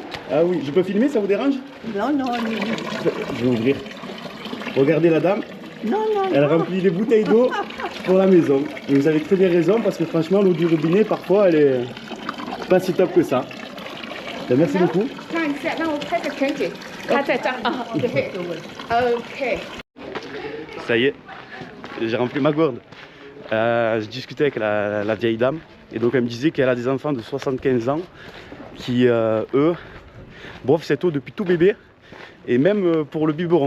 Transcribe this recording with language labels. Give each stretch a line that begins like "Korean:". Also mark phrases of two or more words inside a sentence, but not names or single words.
French: Ah oui, je peux filmer, ça vous dérange? Non, non, j'en ai 8. Je vais ouvrir. Regardez la dame. Non, non, Elle non. remplit les bouteilles d'eau pour la maison. Et vous avez très bien raison parce que franchement l'eau du robinet parfois elle est pas si top que ça. Ben, merci beaucoup.
Chinese: 看一下，那我拍个全景，他在这儿啊，对 ，OK。
French: Ça y est, j'ai rempli ma gourde. Je discutais avec la vieille dame et donc elle me disait qu'elle a des enfants de 75 ans qui eux boivent cette eau depuis tout bébé et même pour le biberon.